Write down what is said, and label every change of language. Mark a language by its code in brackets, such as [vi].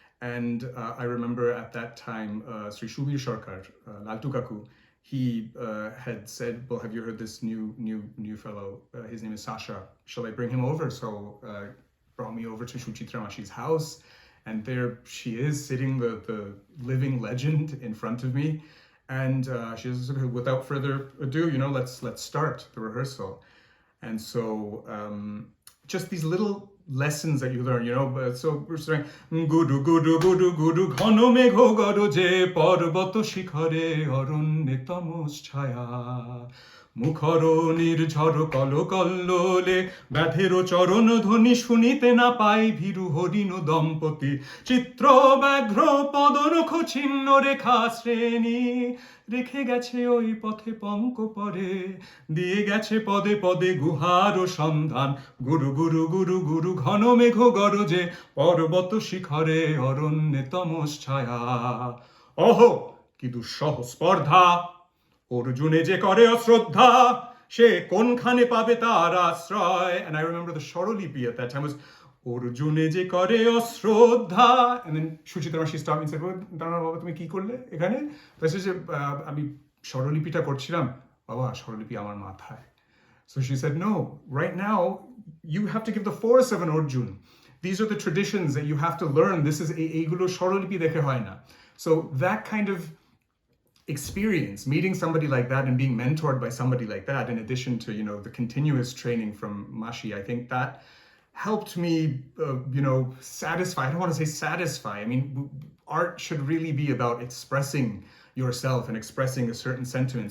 [en] And I remember at that time, Sri Shubir Sarkar, Laltu Kaku, he had said, well, have you heard this new fellow? His name is Sasha. Shall I bring him over? So brought me over to Suchitra Mashi's house. And there she is, sitting, the living legend in front of me. And she says, without further ado, let's start the rehearsal. And so just these little lessons that you learn, so we're starting, [bn] gudu gudu gudu gudu ghano megho goroje parbato shikhare arunne tamus chhaya মুখরণীর ঝড় call কল্লোলে ব্যাধের চরণ ধ্বনি শুনিতে না পাই ভীরু হরিণ দম্পতি চিত্র ব্যাঘ্র পদনখ ছিন্ন রেখা শ্রেণী রেখে গেছে ওই পথে পঙ্ক পরে দিয়ে গেছে পদে পদে গুহার সন্ধান গুরু গুরু গুরু গুরু ঘন মেঘ গরজে পর্বত শিখরে অরণ্যে তমস ছায়া অহো কি দুঃসহ স্পর্ধা অর্জুনে যে করে অশ্রদ্ধা সে কোনখানে পাবে তার আশ্রয়. [en] And I remember the Sharolipi at that time was [bn] অর্জুনে যে করে অশ্রদ্ধা. [en] And then Suchitra Mashi stopped me and said, [bn] দাঁড়াও বাবা, তুমি কি করলে এখানে? যে আমি স্বরলিপিটা করছিলাম. বাবা, স্বরলিপি আমার মাথায়. [en] So she said, no, right now you have to give the force of an Arjun. These are the traditions that you have to learn. This is [bn] এইগুলো স্বরলিপি দেখে হয় না. [en] So that kind of experience, meeting somebody like that and being mentored by somebody like that, in addition to the continuous training from Mashi, I think that helped me satisfy. I don't want to say satisfy. I mean, art should really be about expressing yourself and expressing a certain sentiment.